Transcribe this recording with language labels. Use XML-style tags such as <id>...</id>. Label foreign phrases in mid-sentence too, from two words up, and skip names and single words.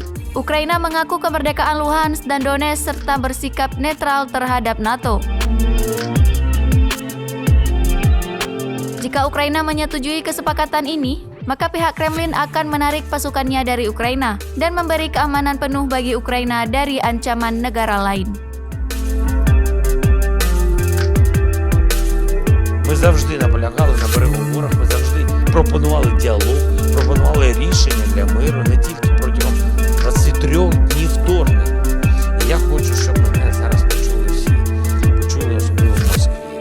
<id>Ukraina mengaku kemerdekaan Luhansk dan Donetsk serta bersikap netral terhadap NATO. Jika Ukraina menyetujui kesepakatan ini, maka pihak Kremlin akan menarik pasukannya dari Ukraina dan memberi keamanan penuh bagi Ukraina dari ancaman negara lain.</id> <uk>Ми завжди наполягали на переговорах, ми завжди пропонували діалог, пропонували рішення для миру не тільки протягом 23 днів вторгнення. І я хочу, щоб мене зараз почули всі, почули особливо в Москві.</uk>